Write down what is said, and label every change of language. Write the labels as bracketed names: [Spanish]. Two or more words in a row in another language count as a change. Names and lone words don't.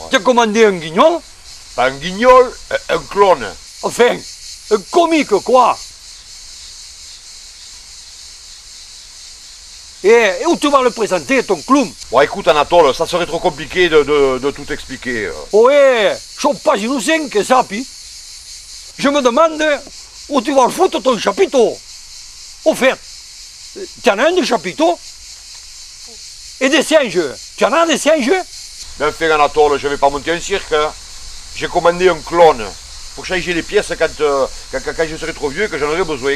[French] Tu as commandé un guignol? Pas un guignol, un clone. Enfin, un comique, quoi. Et où tu vas le présenter, ton clown? Bon, écoute, Anatole, ça serait trop compliqué de tout expliquer. Ouais, sono pagine 5, sapi. Je me demande où tu vas le foutre ton chapiteau. Au fait, tu en as un de chapiteau? Et des singes? Tu en as des singes? Mais enfin, Anatole, je vais pas monter un cirque. Hein. J'ai commandé un clone pour changer les pièces quand je serai trop vieux et que j'en aurai besoin.